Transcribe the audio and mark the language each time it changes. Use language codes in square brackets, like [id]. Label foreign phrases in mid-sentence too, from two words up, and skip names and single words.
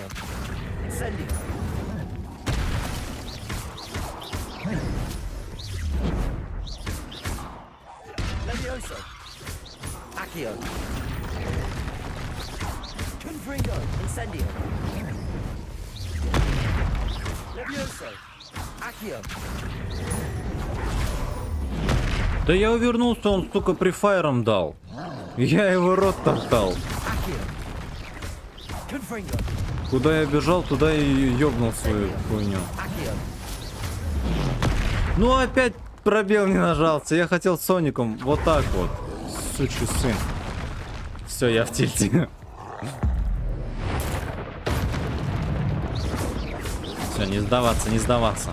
[la] Incendio. Levioso. Accio. Confringo. Incendio. Levioso. Accio. [ru] Да я увернулся, он столько префайром дал. Я его рот топтал. [la] Accio. Confringo. [ru] Куда я бежал, туда и ёбнул свою хуйню. [la] Accio. [ru] Ну опять пробел не нажался. Я хотел Соником вот так вот. Сучий сын. Все, я в тильте. Все, не сдаваться, не сдаваться.